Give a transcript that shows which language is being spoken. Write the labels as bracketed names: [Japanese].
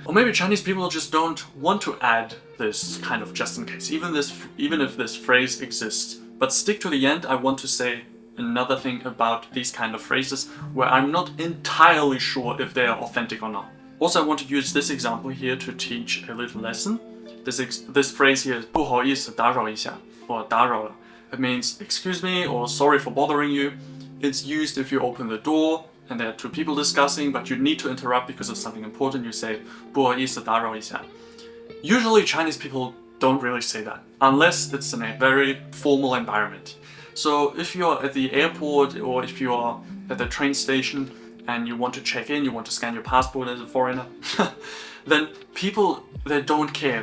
[English] Or maybe Chinese people just don't want to add this kind of just in case, even if this phrase exists. But stick to the end, I want to say another thing about these kind of phrases where I'm not entirely sure if they are authentic or not. Also, I want to use this example here to teach a little lesson. This phrase here is [Chinese] 不好意思打扰一下, [English] or [Chinese] 打扰了. [English] It means excuse me or sorry for bothering you. It's used if you open the door and there are 2 people discussing, but you need to interrupt because of something important. You say [Chinese] 不好意思打扰一下. [English] Usually Chinese people don't really say that, unless it's in a very formal environment. So if you're at the airport or if you are at the train station and you want to check in, you want to scan your passport as a foreigner, then people, they don't care.